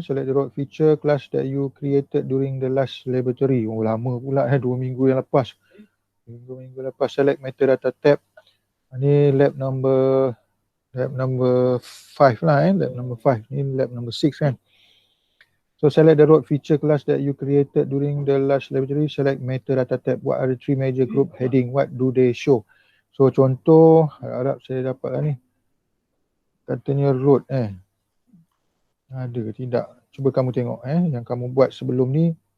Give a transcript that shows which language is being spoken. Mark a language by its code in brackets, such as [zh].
[en] Select the road feature class that you created during the last laboratory. [ms] Lama pula 2 minggu yang lepas. 2 minggu lepas. [en] Select metadata tab. Ni lab number 5 lah. Lab number 5. Ni lab number 6 kan. So select the road feature class that you created during the last laboratory. Select metadata tab. What are the 3 major group heading? What do they show? [ms] So contoh, harap saya dapat lah ni. Katanya road ada ke tidak? Cuba kamu tengok yang kamu buat sebelum ni.